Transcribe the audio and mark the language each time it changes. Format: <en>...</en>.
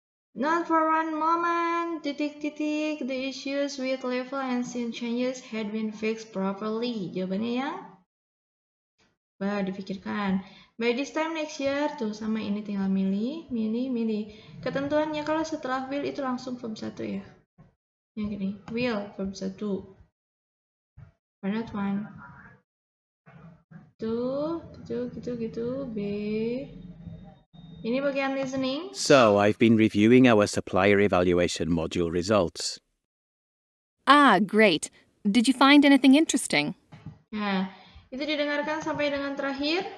<en>Not for one moment, titik-titik, the issues with level and scene changes had been fixed properly.</en> <id>Jawabannya yang dipikirkan.</id> <en>By this time next year,</en> <id>tuh sama ini tinggal milih. Ketentuannya kalau setelah will itu langsung verb 1 ya. Yang gini, will, verb 1.</id> <en>Or not one.</en> <id>Tuh, gitu, B. Ini bagian listening.</id> <en>So, I've been reviewing our supplier evaluation module results. Great. Did you find anything interesting?</en> <id>Nah, itu didengarkan sampai dengan terakhir.</id>